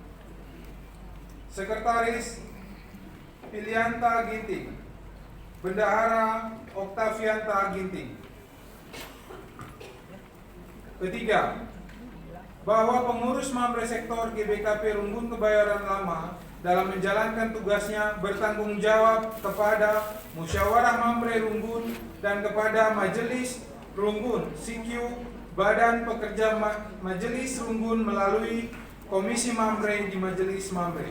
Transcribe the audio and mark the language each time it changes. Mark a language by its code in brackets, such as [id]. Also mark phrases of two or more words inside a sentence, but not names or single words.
[id] Sekretaris Pilianta Ginting. Bendahara Oktavianta Ginting. Ketiga, bahwa pengurus Mamre Sektor GBKP Runggun Kebayoran Lama dalam menjalankan tugasnya bertanggung jawab kepada Musyawarah Mamre Runggun dan kepada Majelis Runggun CQ Badan Pekerja Majelis Runggun melalui Komisi Mamre di Majelis Mamre.